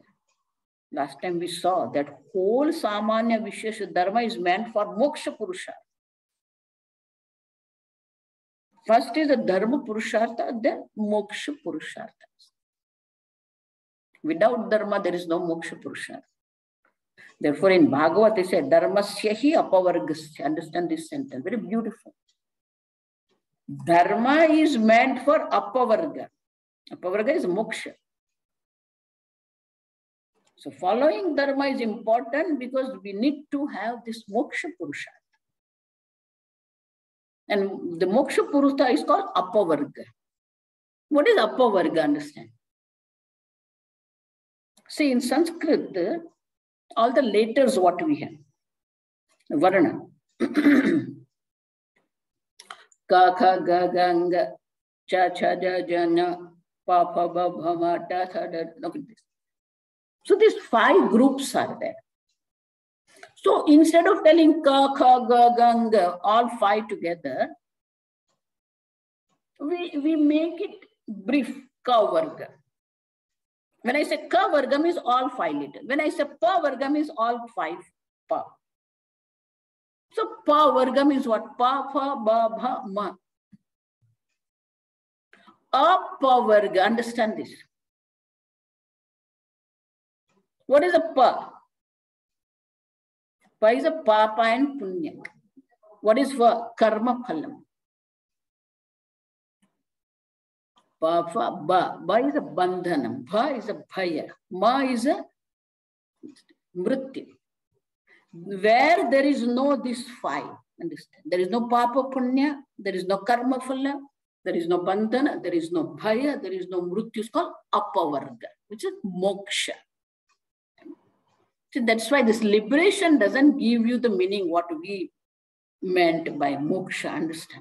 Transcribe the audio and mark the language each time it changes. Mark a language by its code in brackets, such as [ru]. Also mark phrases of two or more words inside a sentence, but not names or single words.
[en] Last time we saw that whole [sa] Samanya Vishesha Dharma [en] is meant for [sa] Moksha Purushartha. [en] First is the [sa] Dharma Purushartha, [en] then [sa] Moksha Purushartha. [en] Without Dharma, there is no [sa] Moksha Purushartha. [en] Therefore, in Bhagavad, they say, [sa] Dharmasya hi apavargasya. [en] Understand this sentence, very beautiful. Dharma is meant for apavarga. Apavarga is moksha. So following Dharma is important because we need to have this [sa] moksha purushartha. [en] And the [sa] moksha purushartha [en] is called apavarga. What is apavarga? Understand? See, in Sanskrit, all the letters what we have, varna. [sa] Ka, kha, ga, ga, nga, cha, cha, ja, ja, na, pa, pa, ba, bha, ma, ta, tha, da. [en] Look at this. So these 5 groups are there. So instead of telling [sa] ka, kha, ga, ga, nga, [en] all 5 together, we make it brief, [sa] ka varga. [en] When I say [sa] ka varga [en] means all 5 letters. When I say [sa] pa varga [en] means all 5 pa. So [sa] pa varga [en] means what? [sa] Pa, pa, ba, bha, ma. Apa varga, [en] understand this. What is a pa? Pa is a papa and punya. What is for? [sa] Karma phalam. Pa, fa, ba. [en] Ba is a bandhanam. Bha is a bhaya. Ma is a mrityu. Where there is no this 5, understand? There is no [sa] papa punya, [en] there is no [sa] karma phala, [en] there is no bandhana, there is no bhaya, there is no mrityu. It's called apavarga, which is moksha. See, that's why this liberation doesn't give you the meaning what we meant by moksha, understand?